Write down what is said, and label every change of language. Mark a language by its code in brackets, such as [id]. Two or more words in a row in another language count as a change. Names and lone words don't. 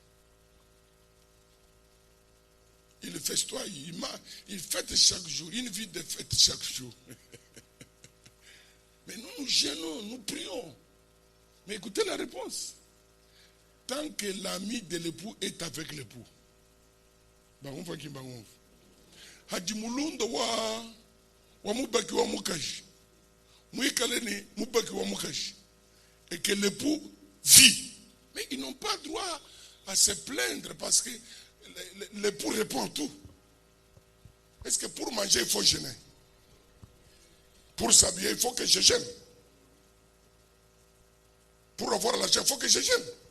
[fr] Il festoie, il fête chaque jour, une vie de fête chaque jour. Mais nous nous gênons, nous prions. Mais écoutez la réponse. Tant que l'ami de l'époux est avec l'époux. [lua] Hadimulundo wa mubaki wa mukaji. Muikaleni mubaki wa mukaji. [fr] Et que l'époux vit. Mais ils n'ont pas droit à se plaindre parce que l'époux répond tout. Est-ce que pour manger, il faut jeûner? Pour s'habiller, il faut que je jeûne. Pour avoir l'argent, il faut que je jeûne.